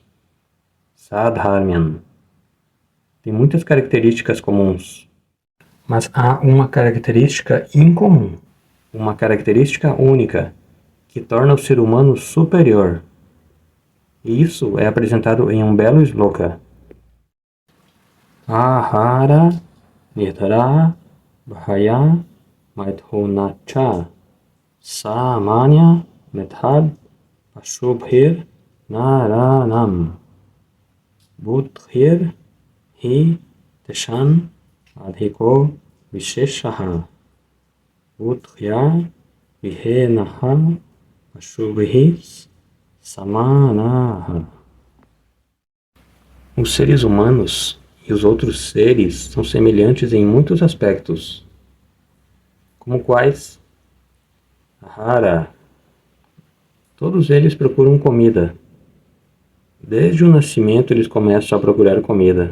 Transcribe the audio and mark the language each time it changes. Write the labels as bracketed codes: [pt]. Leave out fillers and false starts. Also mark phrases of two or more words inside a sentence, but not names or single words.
[pt] Sadharmyan. Tem muitas características comuns, mas há uma característica incomum, uma característica única, que torna o ser humano superior. E isso é apresentado em um belo sloka. [sa] आहार निद्रा भय मैथुनञ्च सामान्य मेतत् पशुभिर् नराणाम् बुद्धिर् हि तेषाम् अधिको विशेषः बुद्ध्या विहीनाः पशुभिः समानाः. [pt] Os seres humanos e os outros seres são semelhantes em muitos aspectos, como quais? Ahara. Todos eles procuram comida. Desde o nascimento eles começam a procurar comida.